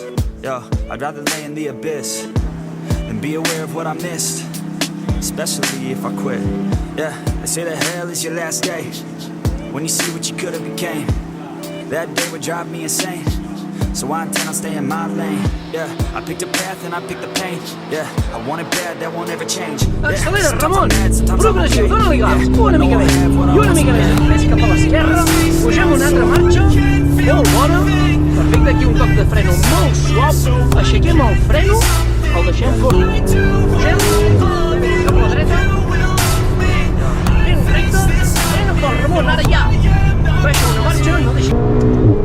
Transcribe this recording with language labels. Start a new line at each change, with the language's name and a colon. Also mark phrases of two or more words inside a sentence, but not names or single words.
English: Yo, I'd rather lay in the abyss than be aware of what I missed, especially if I quit. Yeah, they say that hell is your last day, when you see what you could have became. That day would drive me insane, so I intend on staying in my lane. Yeah, I picked a path and I picked the pain. Yeah, I want it bad, that won't ever change.
Catalan: Accelera, Ramon! Progressiu, dóna-li gas, una mica més, i una mica més cap a l'esquerra, pugem una altra marxa, molt bona, perfecte, aquí un toc de freno molt suau, aixequem el freno, el deixem córrer, pugem, cap a la dreta, ben recte, frena fort, Ramon, ara ja, baixa una marxa, no deixem...